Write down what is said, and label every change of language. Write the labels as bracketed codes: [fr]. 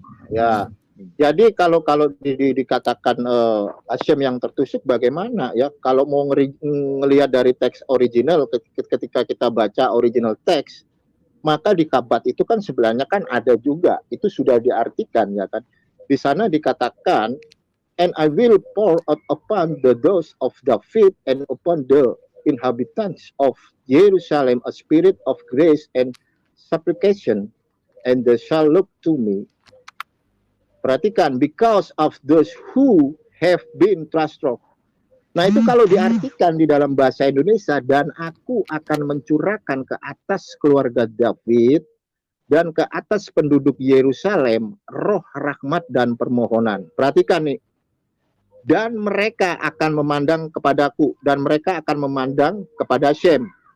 [id] Ya. Jadi kalau dikatakan Hasyim yang tertusuk bagaimana ya? Kalau mau ngelihat dari teks original, ketika kita baca original teks, maka di Kabat itu kan sebenarnya kan ada juga, itu sudah diartikan ya kan. Di sana dikatakan, [en] and I will pour out upon the doors of David and upon the inhabitants of Jerusalem a spirit of grace and supplication, and they shall look to me. [id] Perhatikan, [en] because of those who have been trust-struck. [id] Nah itu kalau diartikan di dalam bahasa Indonesia, dan aku akan mencurahkan ke atas keluarga David dan ke atas penduduk Yerusalem roh rahmat dan permohonan. Perhatikan nih, dan mereka akan memandang kepadaku, dan mereka akan memandang kepada Shem.